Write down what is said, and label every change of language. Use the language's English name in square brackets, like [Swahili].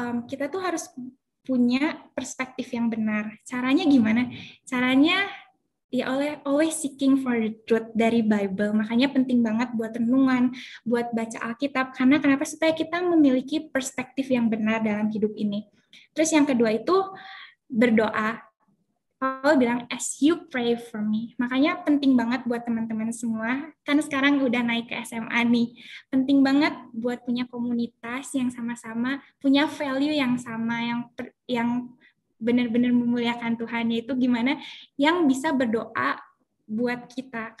[Indonesian] Kita tuh harus punya perspektif yang benar. Caranya gimana? Caranya [English] always seeking for the truth [Indonesian] dari Bible. Makanya penting banget buat renungan, buat baca Alkitab. Karena kenapa? Supaya kita memiliki perspektif yang benar dalam hidup ini. Terus yang kedua itu berdoa. [English] Paul [Indonesian] bilang, [English] as you pray for me. [Indonesian] Makanya penting banget buat teman-teman semua, kan sekarang udah naik ke SMA nih, penting banget buat punya komunitas yang sama-sama, punya value yang sama, yang benar-benar memuliakan Tuhan, yaitu gimana yang bisa berdoa buat kita.